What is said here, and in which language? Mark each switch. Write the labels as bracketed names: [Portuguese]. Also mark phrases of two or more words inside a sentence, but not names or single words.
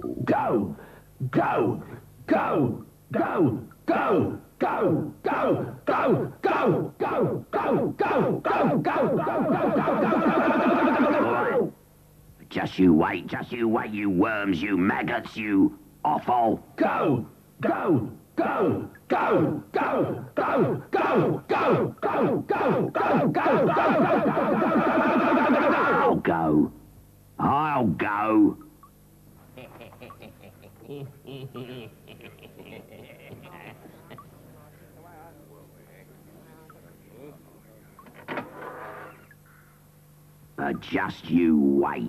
[English] Go! Go! Go! Go! Go! Go! Go! Go! Go! Go! Go! Go! Go! Go! Just you wait, you worms, you maggots, you offal. Go! Go! Go! Go! Go! Go! Go! Go! Go! Go! Go! Go! Go! I'll go. Just you wait.